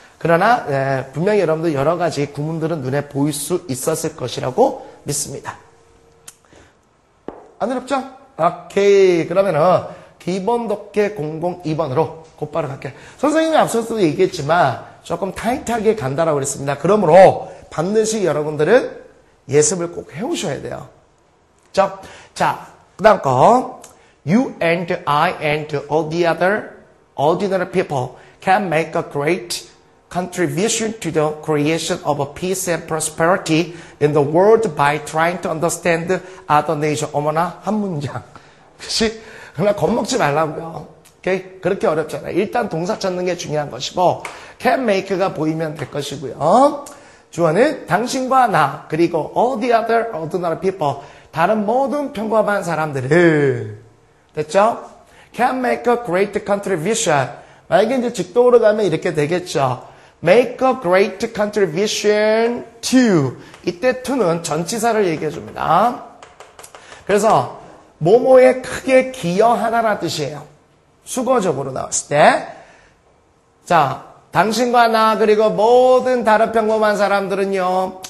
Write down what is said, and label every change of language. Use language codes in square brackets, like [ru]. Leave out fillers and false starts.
[ko] 그러나 분명히 여러분들 여러 가지 구문들은 눈에 보일 수 있었을 것이라고 믿습니다. 안 어렵죠? 오케이. 그러면은 기본 독해 002번으로 곧바로 갈게요. 선생님이 앞서서도 얘기했지만 조금 타이트하게 간다라고 그랬습니다. 그러므로 반드시 여러분들은 예습을 꼭 해오셔야 돼요. 자, 그 다음 거. [en] You and I and all the other ordinary people can make a great contribution to the creation of a peace and prosperity in the world by trying to understand other nations. [ko] 어머나, 한 문장. 그치? 그러나 겁먹지 말라고요. 오케이? 그렇게 어렵잖아요. 일단 동사 찾는 게 중요한 것이고, [en] can make [ko] 가 보이면 될 것이고요. 주어는 당신과 나, 그리고 [en] all the other ordinary people, [ko] 다른 모든 평범한 사람들을. 됐죠? [en] can make a great contribution. [ko] 만약에 이제 직독으로 가면 이렇게 되겠죠. [en] make a great contribution to. [ko] 이때 to는 전치사를 얘기해 줍니다. 그래서 뭐뭐에 크게 기여하다라는 뜻이에요. 수거적으로 나왔을 때. 자, 당신과 나 그리고 모든 다른 평범한 사람들은요.